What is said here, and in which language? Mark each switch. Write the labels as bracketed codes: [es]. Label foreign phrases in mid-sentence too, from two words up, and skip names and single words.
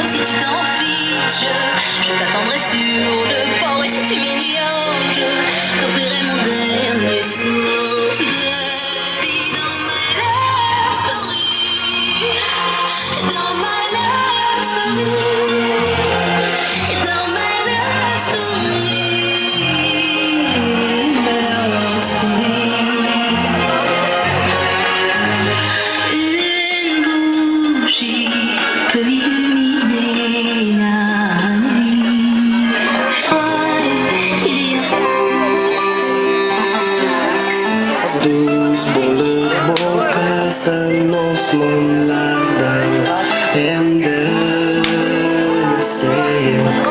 [fr] Et si tu t'en fiches, je t'attendrai sur le port. Et si tu m'ignores, je t'offrirai mon dernier souffle de vie. Dans ma [en] love story, [fr] dans ma [en] love story, [fr] dans ma [en] love story, [fr] ma [en] love story. [fr] Une bougie peut illuminer la nuit. Il y a [uz] Düz bo'lib boqasan osmonlardan endi sen.